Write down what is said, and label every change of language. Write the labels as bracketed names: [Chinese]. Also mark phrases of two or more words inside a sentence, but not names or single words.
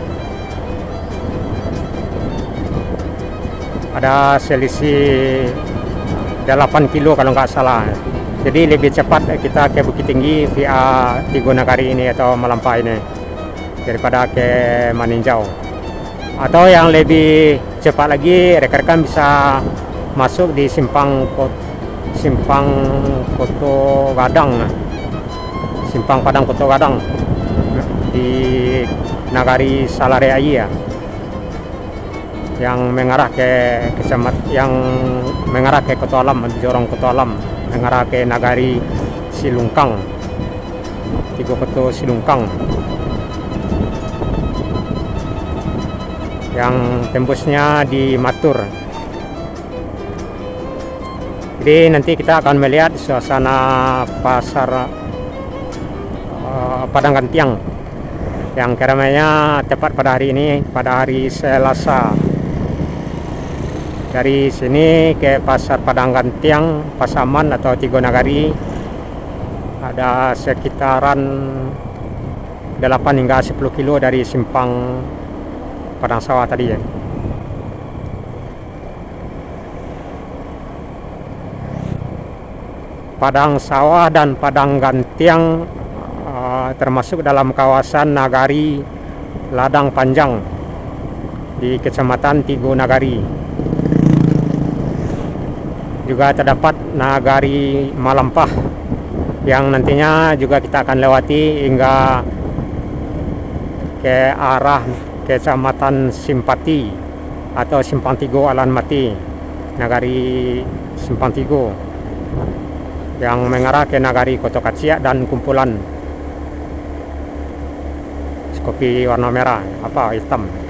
[Indonesian] Ada selisih 8 kilo kalau nggak salah. Jadi lebih cepat kita ke Bukit Tinggi via Tigo Nagari ini atau Malampah ini daripada ke Maninjau. Atau yang lebih cepat lagi, rekan-rekan bisa masuk di simpang Koto Gadang, simpang Padang Koto Gadang di Nagari Salareaya, yang mengarah ke Koto Alam, Jorong Koto Alam, mengarah ke Nagari Silungkang, Tigo Koto Silungkang, yang tembusnya di Matur. Jadi nanti kita akan melihat suasana pasar Padang Gantiang yang keramaiannya tepat pada hari ini, pada hari Selasa. Dari sini ke pasar Padang Gantiang, Pasaman atau Tigo Nagari ada sekitaran 8 hingga 10 kilo dari simpang Padang Sawah tadi ya. Padang Sawah dan Padang Gantiang termasuk dalam kawasan Nagari Ladang Panjang di Kecamatan Tigo Nagari. Juga terdapat Nagari Malampah yang nantinya juga kita akan lewati hingga ke arah Kecamatan Simpati atau Simpang Tigo Alan Mati, Nagari Simpang Tigo, yang mengarah ke Nagari Koto Kaciak dan Kumpulan. Kopi warna merah, apa hitam.